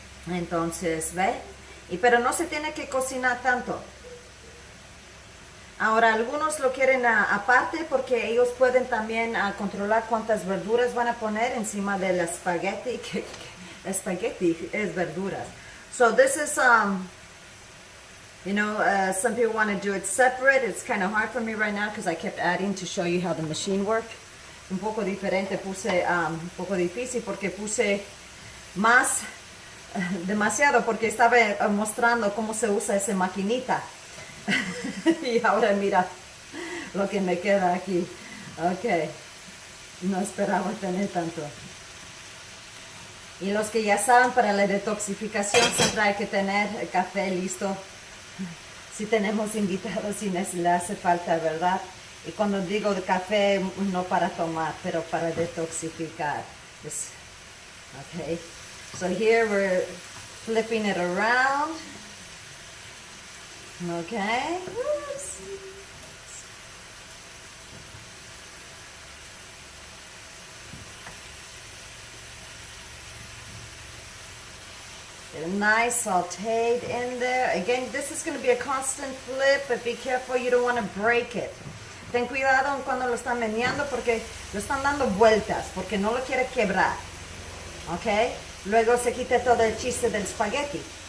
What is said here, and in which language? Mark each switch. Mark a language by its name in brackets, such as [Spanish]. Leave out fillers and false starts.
[Spanish] Entonces, ¿ve? Pero no se tiene que cocinar tanto. Ahora, algunos lo quieren aparte porque ellos pueden también controlar cuántas verduras van a poner encima del espagueti. Espagueti es verduras. [English] So this is... you know, some people want to do it separate. It's kind of hard for me right now because I kept adding to show you how the machine worked. [Spanish] Un poco diferente, puse un poco difícil porque puse más, demasiado, porque estaba mostrando cómo se usa esa maquinita. Y ahora mira lo que me queda aquí. Ok, no esperaba tener tanto. Y los que ya saben, para la detoxificación siempre hay que tener el café listo. Si tenemos invitados y le hace falta, ¿verdad? Y cuando digo de café, no para tomar, pero para detoxificar. Pues, okay. [English] So here we're flipping it around. Okay. Oops. Nice sauteed in there. Again, this is going to be a constant flip, but be careful, you don't want to break it. [Spanish] Ten cuidado cuando lo están meneando porque lo están dando vueltas, porque no lo quiere quebrar. ¿Ok? Luego se quita todo el chiste del espagueti.